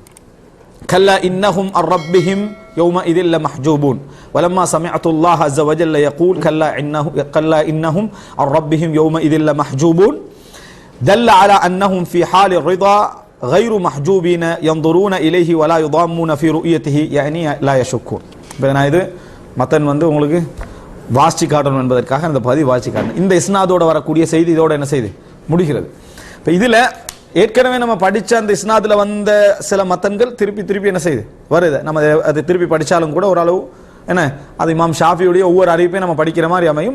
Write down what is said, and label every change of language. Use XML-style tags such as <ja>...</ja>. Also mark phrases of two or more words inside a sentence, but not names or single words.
<ar>كلا إنهم عن ربهم يومئذ لمحجوبون ولما سمعت الله عز وجل يقول كلا إنهم عن ربهم يومئذ لمحجوبون دل على أنهم في حال الرضا غير محجوبين ينظرون إليه ولا يضامون في رؤيته يعني لا يشكون.</ar> <ta>நான் இது மத்தன் உங்களுக்கு வாசிச்சு காட்டணும் என்பதற்காக இந்த பதிவு வாசிச்சு காட்டணும். இந்த இஸ்னாதோட வரக்கூடிய செய்தி இதோட என்ன செய்து முடிகிறது. இப்போ இதில் ஏற்கனவே நம்ம படித்த அந்த இஸ்னாதில் வந்த சில மத்தன்கள் திருப்பி என்ன செய்யுது வருது. நம்ம அதை திருப்பி படித்தாலும் கூட ஓரளவு என்ன அது இமாம் ஷாஃபியுடைய ஒவ்வொரு அறிவிப்பையும் நம்ம படிக்கிற மாதிரி அமையும்.</ta>